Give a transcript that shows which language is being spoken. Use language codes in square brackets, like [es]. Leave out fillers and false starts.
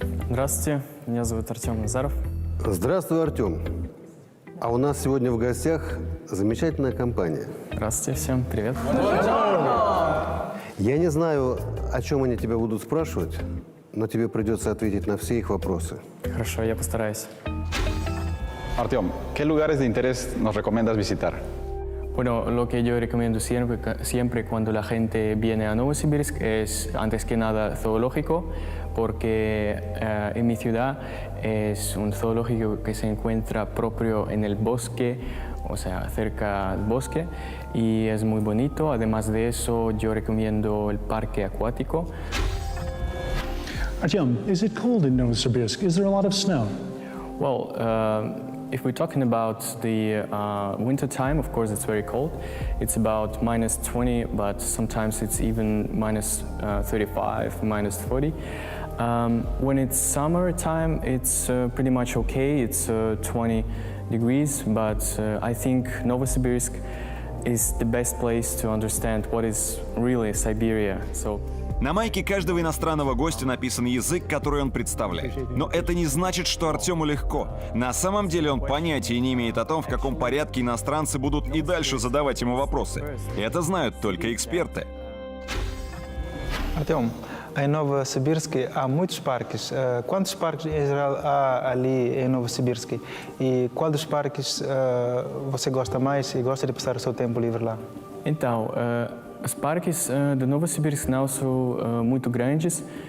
[ru] Здравствуйте, меня зовут Артем Назаров. Здравствуй, Артем. А у нас сегодня в гостях замечательная компания. Здравствуйте всем, привет. Я не знаю, о чем они тебя будут спрашивать, но тебе придется ответить на все их вопросы. Хорошо, я постараюсь. [es] Artyom, ¿qué lugares de interés nos recomiendas visitar? Bueno, lo que yo recomiendo siempre cuando la gente viene a Novosibirsk es, antes que nada, zoológico, porque en mi ciudad es un zoológico que se encuentra propio en el bosque, o sea, cerca del bosque, y es muy bonito. Además de eso, yo recomiendo el parque acuático. [en] Artyom, is it cold in Novosibirsk? Is there a lot of snow? Well, if we're talking about the winter time, of course it's very cold. It's about minus 20, but sometimes it's even minus 35, minus 40. When it's summertime, it's pretty much okay. It's 20 degrees, but I think Novosibirsk is the best place to understand what is really Siberia. So. [ru] На майке каждого иностранного гостя написан язык, который он представляет. Но это не значит, что Артему легко. На самом деле он понятия не имеет о том, в каком порядке иностранцы будут и дальше задавать ему вопросы. Это знают только эксперты. [pt] Artyom, em Novosibirsk há muitos parques. Quantos parques em geral há ali em Novosibirsk? E qual dos parques você gosta mais e gosta de passar o seu tempo livre lá? Então, os parques de Novosibirsk não são muito grandes.